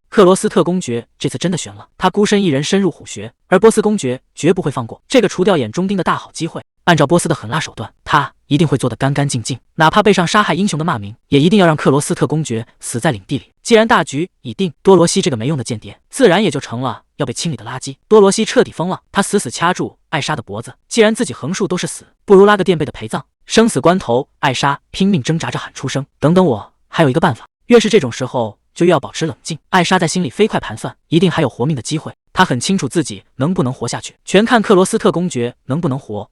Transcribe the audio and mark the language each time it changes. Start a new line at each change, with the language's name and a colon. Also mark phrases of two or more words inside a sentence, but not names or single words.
Chinese: 克羅斯特公爵這次真的懸了，他孤身一人深入虎穴，而波斯公爵絕不會放過這個除掉眼中釘的大好機會。按照波斯的狠辣手段，他一定會做得干干淨淨，哪怕背上殺害英雄的罵名，也一定要讓克羅斯特公爵死在領地裡。既然大局已定，多羅西這個沒用的間諜，自然也就成了要被清理的垃圾。多羅西徹底瘋了，他死死掐住艾莎的脖子，既然自己橫豎都是死，不如拉個墊背的陪葬。生死關頭，艾莎拼命掙扎着喊出聲：“等等我，還有一個辦法。” 越是這種時候，就越要保持冷靜。艾莎在心裡飛快盤算，一定還有活命的機會。她很清楚自己能不能活下去，全看克羅斯特公爵能不能活。